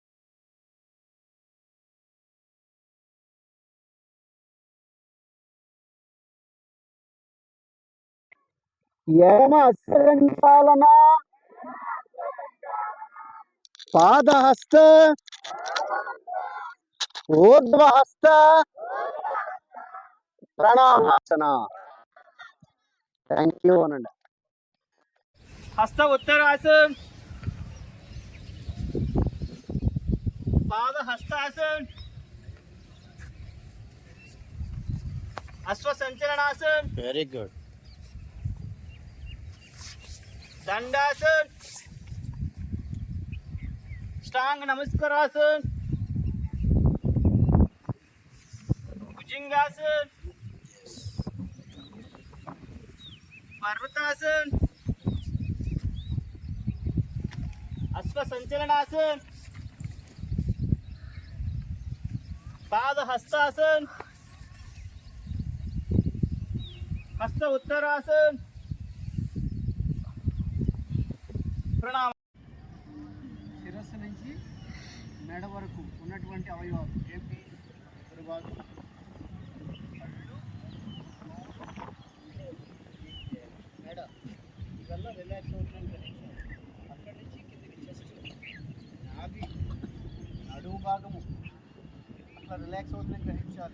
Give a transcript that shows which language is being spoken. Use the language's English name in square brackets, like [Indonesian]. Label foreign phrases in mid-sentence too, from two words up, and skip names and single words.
[Telugu] ఎడమ అశ్వ సంచాలన, పాదహస్త, ఊర్ధ్వహస్త, ప్రణామాసన. [English] thank you [Telugu] అనండి. హస్త ఉత్తరాసన్. [Sanskrit] పాద హస్తాసన్. अश्वसंचलनासन, [English] very good, [Sanskrit] दंडासन, स्टांग नमस्कारासन, भुजंगासन, पर्वतासन, अश्वसंचलनासन, पाद हस्तासन, हस्त उत्तरासन, प्रणाम। [Telugu] శిరస్సు నుంచి మెడ వరకు ఉన్నటువంటి అవయవాలు ఏంటి? భాగం, కళ్ళు, మెడ, ఇవల్ల రిలాక్స్ అవుతుందని గ్రహించాలి. అక్కడి నుంచి కిందకి చెస్ట్, నాభి, నడుము భాగము అట్లా రిలాక్స్ అవుతుందని గ్రహించాలి.